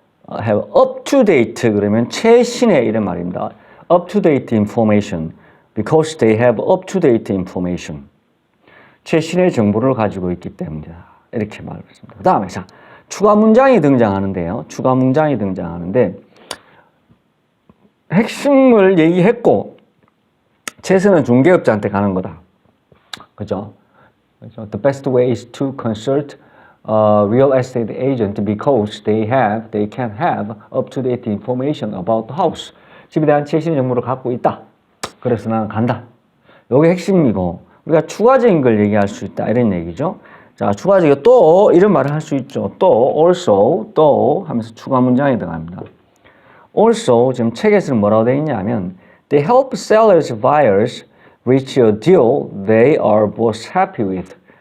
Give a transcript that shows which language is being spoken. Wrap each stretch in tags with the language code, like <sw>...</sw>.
<en>have up-to-date</en> <ko>그러면 최신의 이런 말입니다.</ko> <en>up-to-date information. Because they have up-to-date information.</en> <ko>최신의 정보를 가지고 있기 때문이다. 이렇게 말했습니다. 그 다음에 자, 추가 문장이 등장하는데요. 추가 문장이 등장하는데 핵심을 얘기했고 최선은 중개업자한테 가는 거다. 그죠?</ko> <en>The best way is to consult a real estate agent because they can have up-to-date information about the house.</en> <ko>집에 대한 최신 정보를 갖고 있다. 그래서 나는 간다. 이게 핵심이고 우리가 추가적인 걸 얘기할 수 있다. 이런 얘기죠. 자, 추가적인 또 이런 말을 할 수 있죠. 또 also 또 하면서 추가 문장이 들어갑니다.</ko> <en>Also</en> <ko>지금 책에서는 뭐라고 되어 있냐면</ko> <en>they help sellers buyers reach a deal they are both happy with.</en>